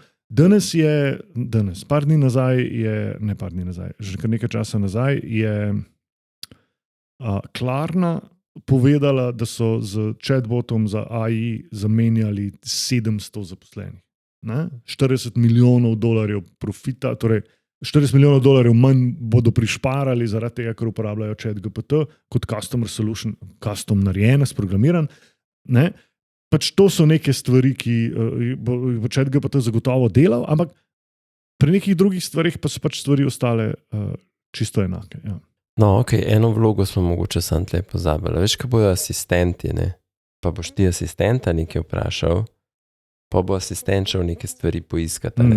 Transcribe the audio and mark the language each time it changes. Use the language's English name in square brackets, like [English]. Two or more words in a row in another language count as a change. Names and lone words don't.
[Slovenian] Par dni nazaj, že kar nekaj časa nazaj, je Klarna povedala, da so z chatbotom za AI zamenjali 700 zaposlenih. Ne? 40 milijonov dolarjev profita, torej 40 milijonov dolarjev manj bodo prišparali zaradi tega, ker uporabljajo ChatGPT kot [English] customer solution, [Slovenian] custom narejen, sprogramiran. Ne? Pač to so neke stvari, ki bo ChatGPT zagotovo delal, ampak pri nekih drugih stvarih pa so pač stvari ostale čisto enake. Ja. No, ok, eno vlogo smo mogoče sam tle pozabili. Veš, kaj bojo asistenti, ne? Pa boš ti asistenta nekaj vprašal, pa bo asistent šel neke stvari poiskati, ne?